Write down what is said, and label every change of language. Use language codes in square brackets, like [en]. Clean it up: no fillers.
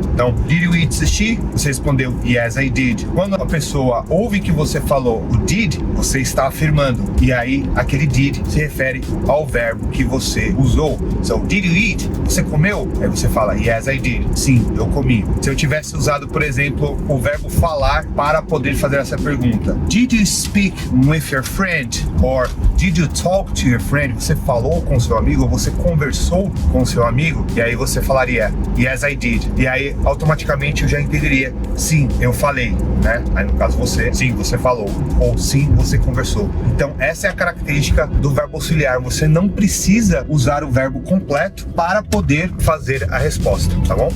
[pt] Então, [en] did you eat sushi? [pt] Você respondeu, [en] yes, I did. [pt] Quando a pessoa ouve que você falou o did, você está afirmando. E aí, aquele did se refere ao verbo que você usou. [en] So, did you eat? [pt] Você comeu? Aí você fala, [en] yes, I did. [pt] Sim, eu comi. Se eu tivesse usado, por exemplo, o verbo falar para poder fazer essa pergunta. [en] Did you speak with your friend? Or did you talk to your friend? [pt] Você falou com seu amigo? Ou você conversou com seu amigo? E aí você falaria, [en] yes, I did. [pt] E aí, automaticamente, eu já entenderia, sim, eu falei, né? Aí, no caso, você, sim, você falou. Ou sim, você conversou. Então, essa é a característica do verbo auxiliar. Você não precisa usar o verbo completo para poder fazer a resposta, tá bom?